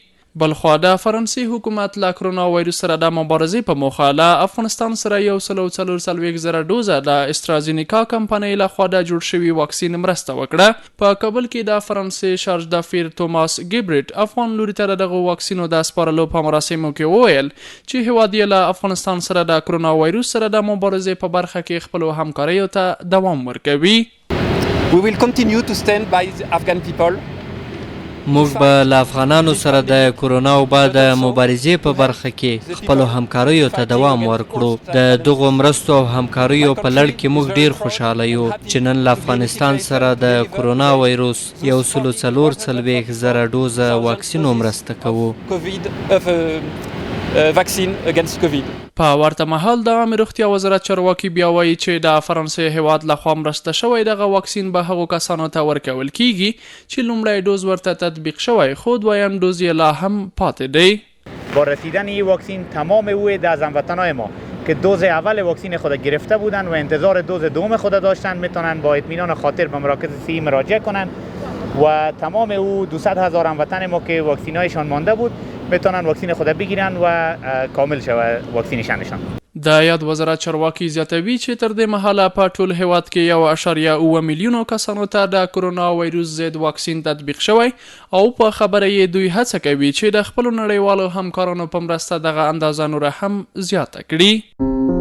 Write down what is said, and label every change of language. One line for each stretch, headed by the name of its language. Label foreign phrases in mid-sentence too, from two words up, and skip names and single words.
Pashto: بلخوا د فرانسې حکومت له کرونا وایروس سره د مبارزې په موخه له افغانستان سره 144,000 ډوزه د استرازینیکا کمپنۍ لخوا د جوړ شوي واکسین مرسته وکړه. په کابل کې د فرانسې شارج دافیر توماس ګیبریټ افغان لوري ته دغه واکسینو د سپارلو په مراسمو کې وویل چې هیواد یې له افغانستان سره د کرونا وایروس سره د مبارزې په برخه کې خپلو همکاریو ته دوام ورکوي.
English: We will continue to stand by the Afghan people.
Pashto: موږ به له افغانانو سره د کرونا وبا د مبارزې په برخه کې خپلو همکاریو ته دوام ورکړو. د دغو مرستو او همکاریو په لړ کې موږ ډیر خوشحاله یو چې نن له افغانستان سره د کرونا وایروس 144,000 ډوزه واکسینو مرسته کوو.
English: vaccine against COVID.
Pashto: په ورته مهال د عامه روغتیا وزارت چارواکي بیا وایي چې د فرانسې هیواد لخوا مرسته شوی دغه واکسین به هغو کسانو ته ورکول کیږي چې لومړی ډوز ورته تطبیق شوی خو دویم ډوز یې لا هم پاتې دی.
Persian: با رسیدن این واکسین تمام اوی از هموطنان ما که دوز اول واکسین خود گرفته بودند و انتظار دوز دوم خود داشتند میتونن با اطمینان خاطر به مراکز صحی مراجعه کنند و تمام او 200,000 هموطن ما که واکسینایشان مانده بود میتونن واکسین خود بگیرن و کامل شود واکسینشانشان.
Pashto: د یاد وزارت چارواکي زیاتوي چې تر دې مهاله په ټول هیواد کې 1.7 میلیونو کسانو ته د کرونا وایروس ضد واکسین تطبیق شوی او په خبره یې دوی هڅه کوي چې د خپلو نړیوالو همکارانو په مرسته دغه اندازه نوره هم زیاته کړي.